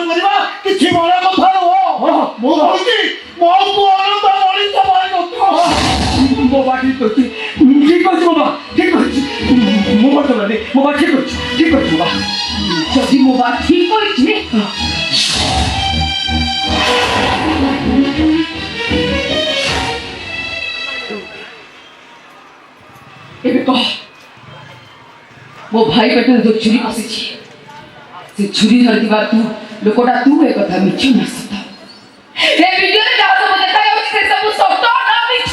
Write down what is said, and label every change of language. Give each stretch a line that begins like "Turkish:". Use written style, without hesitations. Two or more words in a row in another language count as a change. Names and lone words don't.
Odia: କରିବା କିଛି ବଡ଼ କଥା ନୁହଁ ମୁଁ କହୁଛି ମୋ ପୁଅର ତ ମଣିଷ ଭାଇ ନଥିବ ମୋ ବା ଠିକ ଅଛି ଠିକ ଅଛି ମୋ ବା ଠିକ ଅଛି ମୋ ବା ଚଲାନି ମୋ ବା ଠିକ ଅଛି ମୋ ବା ଯଦି ମୋ ବା ଠିକ କଇଛି ଏବେ କହ ମୋ ଭାଇ ପେଟରେ ଯୋଉ ଛୁରୀ ପଶିଛି ସେ ଛୁରୀ ଧରିଥିବା ତୁ ଲୋକଟା ତୁ ଏ କଥା ମିଛ ନା ସତ ଏ ଭିଡିଓରେ ଯାହା ସବୁ ଦେଖାଯାଉଛି ସେ ସବୁ ସତ ନା ମିଛ